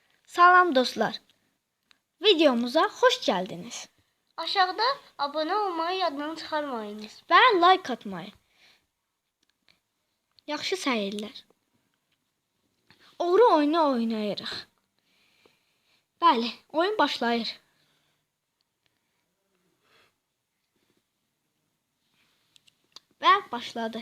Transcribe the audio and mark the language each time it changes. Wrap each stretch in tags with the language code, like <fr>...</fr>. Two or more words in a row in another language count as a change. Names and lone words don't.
<az>Salam dostlar.</az> <tr>Videomuza hoş geldiniz.</tr> <az>Aşağıda abone olmayı yaddan çıxarmayınız. Və like atmayı. Yaxşı səyirlər. Oğru oyunu oynayırıq. Bəli, oyun başlayır. Və başladı.</az>